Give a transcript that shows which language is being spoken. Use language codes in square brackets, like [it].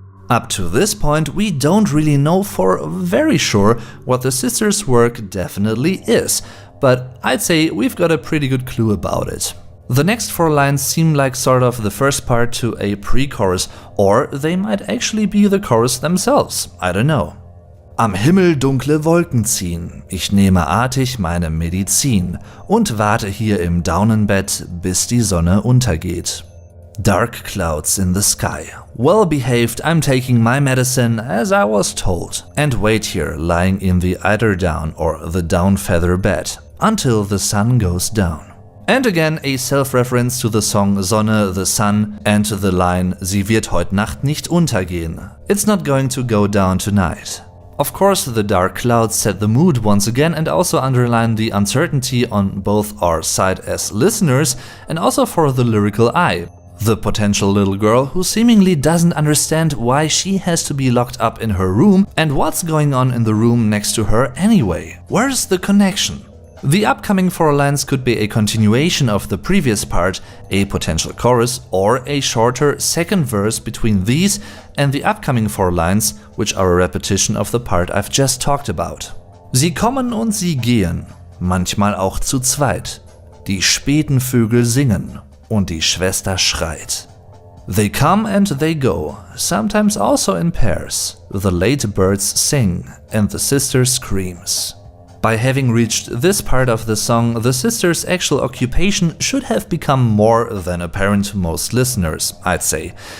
[en] Up to this point, we don't really know for very sure what the sisters' work definitely is, but I'd say we've got a pretty good clue about it. The next 4 lines seem like sort of the first part to a pre-chorus, or they might actually be the chorus themselves, I don't know. [de] Am Himmel dunkle Wolken ziehen, ich nehme artig meine Medizin und warte hier im Daunenbett, bis die Sonne untergeht. [en] Dark clouds in the sky. Well behaved, I'm taking my medicine as I was told, and wait here lying in the eiderdown or the down feather bed until the sun goes down. And again a self-reference to the song Sonne, the Sun, and to the line [de] Sie wird heut Nacht nicht untergehen. [en] It's not going to go down tonight. Of course, the dark clouds set the mood once again and also underline the uncertainty on both our side as listeners and also for the lyrical eye. The potential little girl who seemingly doesn't understand why she has to be locked up in her room and what's going on in the room next to her anyway. Where's the connection? The upcoming 4 lines could be a continuation of the previous part, a potential chorus, or a shorter second verse between these and the upcoming 4 lines, which are a repetition of the part I've just talked about. [de] Sie kommen und sie gehen, manchmal auch zu zweit. Die späten Vögel singen und die Schwester schreit. [en] They come and they go, sometimes also in pairs. The late birds sing and the sister screams. By having reached this part of the song, the sisters' actual occupation should have become more than apparent to most listeners, I'd say.